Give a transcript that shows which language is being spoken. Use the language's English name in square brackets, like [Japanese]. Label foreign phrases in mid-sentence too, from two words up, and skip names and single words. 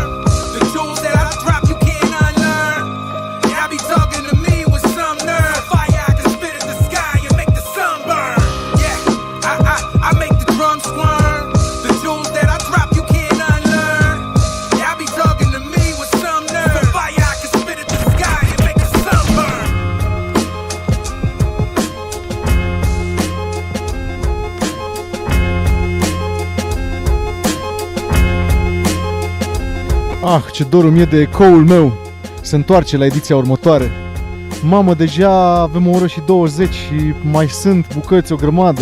[English] The jewels that I drop, you can't unlearn. Y'all be talking to me with some nerve. Fire, I can spit at the sky and make the sun burn. I make the drums squirm. The jewels that I drop, you can't unlearn. Y'all be talking to me with some nerve. Fire, I can spit at the sky and make the sun burn. [Romanian] Ah, ce dor îmi e de ecoul meu. Se întoarce la ediția următoare. Mamă, deja avem o oră și 20 și mai sunt bucăți o grămadă.